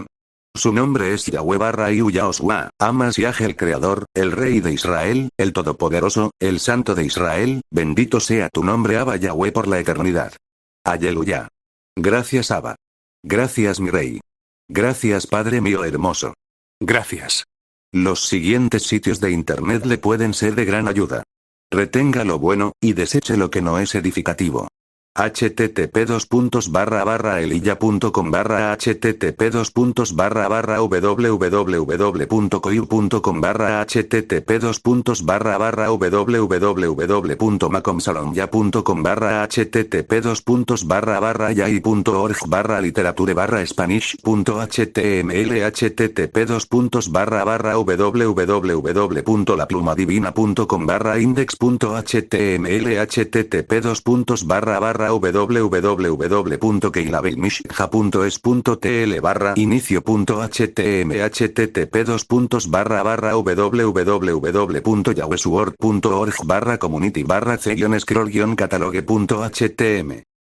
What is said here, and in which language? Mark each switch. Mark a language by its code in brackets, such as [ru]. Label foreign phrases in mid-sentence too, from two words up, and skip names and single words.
[es] Su nombre es Yahweh barra Yahushua, Amas Yah el Creador, el Rey de Israel, el Todopoderoso, el Santo de Israel, bendito sea tu nombre Abba Yahweh por la eternidad. Aleluya. Gracias Abba. Gracias mi Rey. Gracias Padre mío hermoso. Gracias. Los siguientes sitios de internet le pueden ser de gran ayuda. Retenga lo bueno, y deseche lo que no es edificativo. http://elilla.com http://www.coiu.com http://www.macomsalomya.com http://yai.org/literature/spanish.html http://www.laplumadivina.com index.html http://www.keilabelmishja.es.tl/inicio.htm http://www.yahwesuword.org/community/c-scroll-catalogue.htm